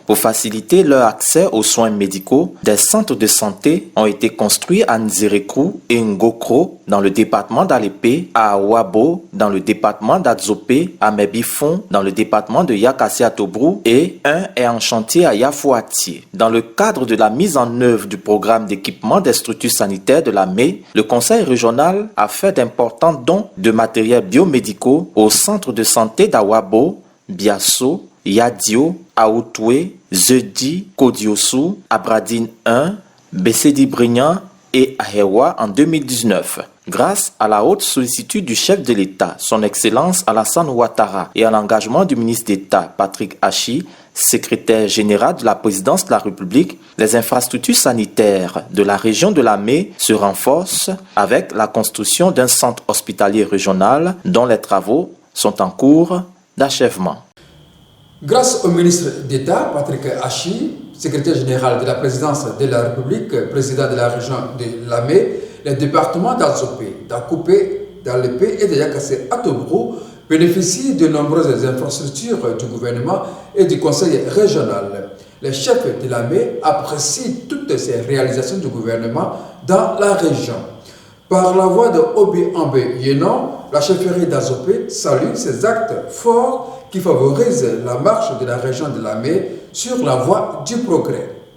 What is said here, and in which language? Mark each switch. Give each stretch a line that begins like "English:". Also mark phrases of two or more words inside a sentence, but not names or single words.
French: Pour faciliter leur accès aux soins médicaux, des centres de santé ont été construits à Nzerekou et Ngokro dans le département d'Alépé, à Wabo dans le département d'Adzopé, à Mebifon dans le département de Yakassi-Tobrou et un est en chantier à Yafouati. Dans le cadre de la mise en œuvre du programme d'équipement des structures sanitaires de Lamé, le Conseil régional a fait d'importants dons de matériel biomédicaux aux centres de santé d'Awabo, Biasso, Yadio, Aoutoué, Zedi, Kodiossou, Abradine 1, Bessedi-Brignan et Ahewa en 2019. Grâce à la haute sollicitude du chef de l'État, son Excellence Alassane Ouattara, et à l'engagement du ministre d'État Patrick Hachi, secrétaire général de la présidence de la République, les infrastructures sanitaires de la région de Lamé se renforcent avec la construction d'un centre hospitalier régional dont les travaux sont en cours d'achèvement. Grâce au ministre d'État Patrick Hachi, secrétaire général de la présidence de la République, président de la région de Lamé, les départements d'Azopé, d'Akoupé, d'Alépé et de Yakassi-Tobrou bénéficient de nombreuses infrastructures du gouvernement et du conseil régional. Les chefs de Lamé apprécient toutes ces réalisations du gouvernement dans la région. Par la voix de Obi Ambe Yenon, la chefferie d'Azopé salue ces actes forts qui favorisent la marche de la région de Lamé sur la voie du progrès.